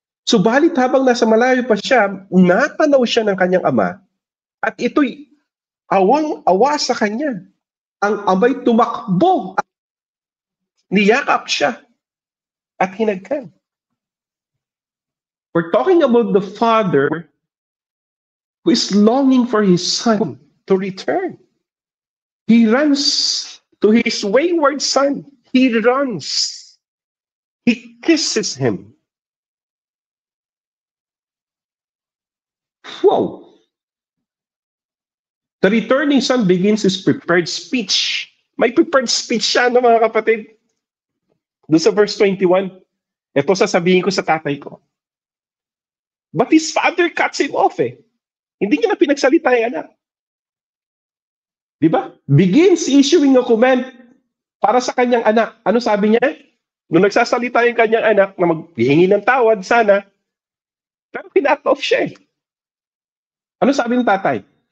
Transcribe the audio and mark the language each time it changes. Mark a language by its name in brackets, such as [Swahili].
[Filipino] Subalit habang nasa malayo pa siya, natanaw siya ng kanyang ama, at ito'y awang-awa sa kanya. Ang ama'y tumakbo, niyakap siya, at hinagkan. [English] We're talking about the father who is longing for his son to return. He runs to his wayward son. He runs. He kisses him. Whoa! The returning son begins his prepared speech. [Filipino] May prepared speech siya, no, mga kapatid? Doon sa verse 21, ito sasabihin ko sa tatay ko. [English] But his father cuts him off eh. [Filipino] Hindi niya na pinagsalita yung anak. Di ba? [English] Begins issuing a comment [Filipino] para sa kanyang anak. Ano sabi niya? Nung nagsasalita yung kanyang anak na maghihingi ng tawad sana, pero pinat off siya eh. Ano sabi ng tatay?